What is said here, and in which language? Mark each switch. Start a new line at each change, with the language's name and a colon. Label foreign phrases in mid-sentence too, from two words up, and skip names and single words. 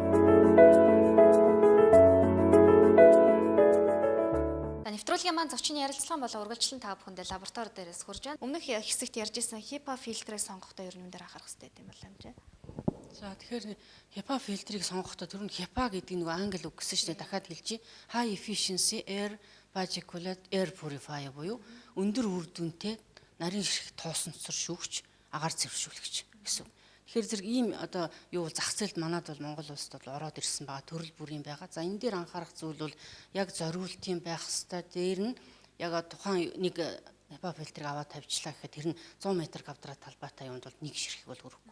Mongolian: Нэвтрүүлгийн маань зочин ярилцлаган болон үргэлжлэн та бүхэндээ лаборатори дээрээс хурж байна. Өмнөх хэсэгт ярьж исэн HEPA фильтрийг сонгохдоо ер нь дээр анхаарах хэрэгтэй юм байна юм. За тэгэхээр HEPA фильтрийг сонгохдоо тэр нь HEPA гэдэг нэг англи үг гэсэн чинь дахиад хэлчихье.
English: High efficiency air particulate air purifier
Mongolian: буюу өндөр үр дүнтэй нарийн ширхэг тоосонцор шүүгч агаар цэвэршүүлэгч гэсэн. Тэгэхээр зэрэг ийм одоо юу зах зээлд манад бол Монгол улсад бол ороод ирсэн байгаа төрөл бүрийн байгаа. За энэ дээр анхаарах зүйл бол яг зориултын байх хэвээр дээр нь яг тухайн нэг HEPA фильтрийг аваад тавьчлаа гэхэд тэр нь 100 м квадрат талбайтай юмд бол нэг ширхэг бол хүрэхгүй.